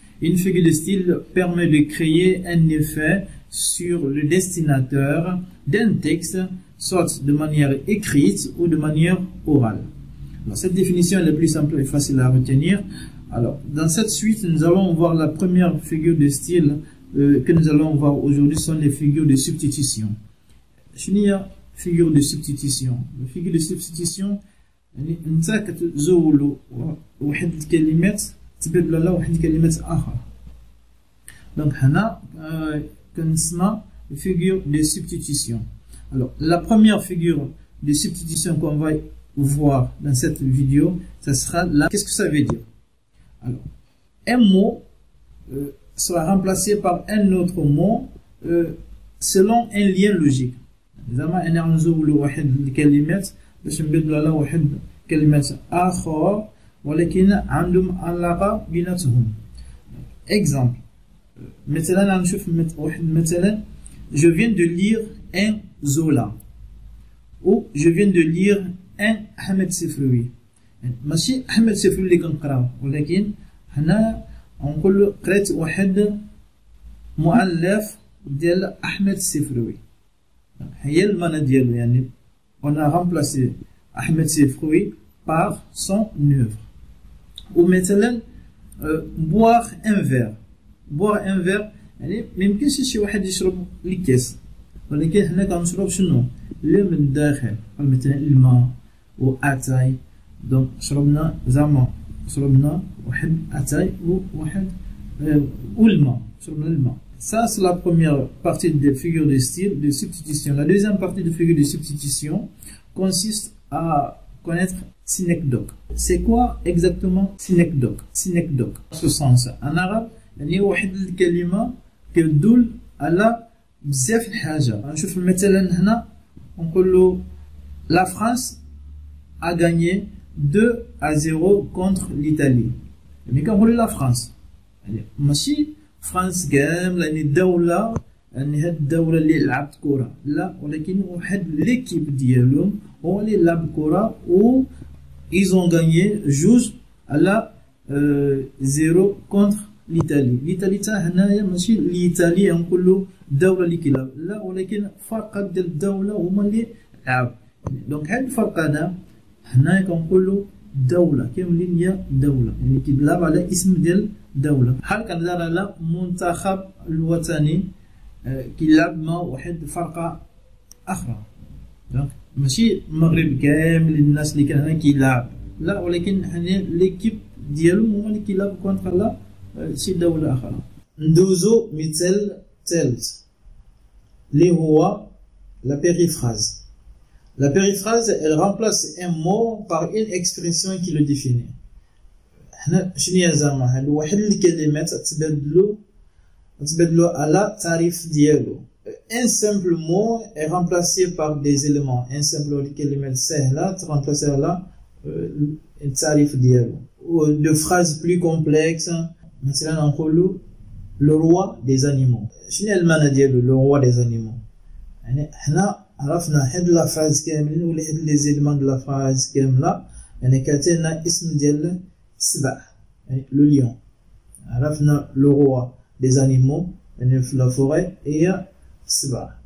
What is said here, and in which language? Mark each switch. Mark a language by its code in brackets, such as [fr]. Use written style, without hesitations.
[fr] Une figure de style permet de créer un effet sur le destinataire d'un texte, soit de manière écrite ou de manière orale. Alors, cette définition est la plus simple et facile à retenir. Alors, dans cette suite, nous allons voir la première figure de style que nous allons voir aujourd'hui sont les figures de substitution. Figure de substitution. La figure de substitution, [ar] أنت كتزول واحد الكلمات تبدل لها واحد الكلمات آخر. [fr] Donc, [ar] هنا كنسمى [fr] figure de substitution. Alors, la première figure de substitution qu'on va voir dans cette vidéo, ça sera là. Qu'est-ce que ça veut dire? Alors, un mot sera remplacé par un autre mot selon un lien logique. [ar] زعما أنا نزول واحد الكلمات باش نبدل على واحد كلمات آخر ولكن عندهم علاقة بيناتهم. [fr] Exemple. [ar] مثلا نشوف واحد مثلا [fr] je viens de lire un Zola ou je viens de lire un أحمد سفروي. [ar] ماشي أحمد سفروي اللي كنقراو ولكن هنا نقول قريت واحد مؤلف ديال أحمد السفروي. هي المعنى ديالو يعني [fr] on a remplacé أحمد السفروي par son œuvre. ou مثلا boire un verre. boire un verre [ar] يعني ما يمكنش شي واحد يشرب الكاس ولكن هنا كنشرب شنو اللي من الداخل مثلا الماء واتاي. دونك شربنا زعما شربنا واحد اتاي وواحد والماء شربنا الماء. [fr] Ça c'est la première partie des figures de style de substitution. La deuxième partie de figures de substitution consiste à connaître synecdoque. C'est quoi exactement synecdoque? Synecdoque en ce sens en arabe [ar] يعني واحد الكلمة كتدل على بزاف الحاجة. نشوف مثلا هنا نقولو [fr] la France a gagné 2-0 contre l'Italie. [ar] يعني كنقولو la France يعني ماشي فرانس كامل يعني الدولة يعني هاد الدولة اللي لعبت كرة لا ولكن واحد ليكيب ديالهم هو اللي لعب كرة و [fr] ils ont gagné [ar] جوج على 0 [fr] contre l'Italie. [ar] l'Italie تا هنايا ماشي الإيطالي نقولو الدولة اللي كيلعب لا ولكن فرقة ديال الدولة هما اللي لعب. دونك هاد الفرق هنايا كنقولو دولة كاملين هي دولة يعني كيلعب على اسم ديال دولة. بحال كنهضر على منتخب الوطني كيلعب مع واحد فرقة أخرى. دونك ماشي المغرب كامل الناس اللي كان هنا كيلعب لا ولكن هنا ليكيب ديالهم هما اللي كيلعب كونتر لا شي دولة أخرى. ندوزو مثال ثالث اللي هو la périphrase. [fr] La périphrase, elle remplace un mot par une expression qui le définit. [ar] هنا شنو هي زعما هاد واحد الكلمات تبدلو على تعريف ديالو. [fr] Un simple mot est remplacé par des éléments. Un simple [ar] كلمات سهلة ترمبلاسي على التعريف ديالو. [fr] De phrases plus complexes [ar] مثلا نقولو [fr] le roi des animaux. [ar] شنو هي المعنى ديالو [fr] le roi des animaux؟ [ar] يعني هنا عرفنا هاد لا فراز كاملين ولا هاد لي زيلمون د لا فراز كاملة يعني كاتلنا اسم ديال السبع يعني لو ليون. عرفنا لو روا دي انيمو يعني في لا فوري هي السبع.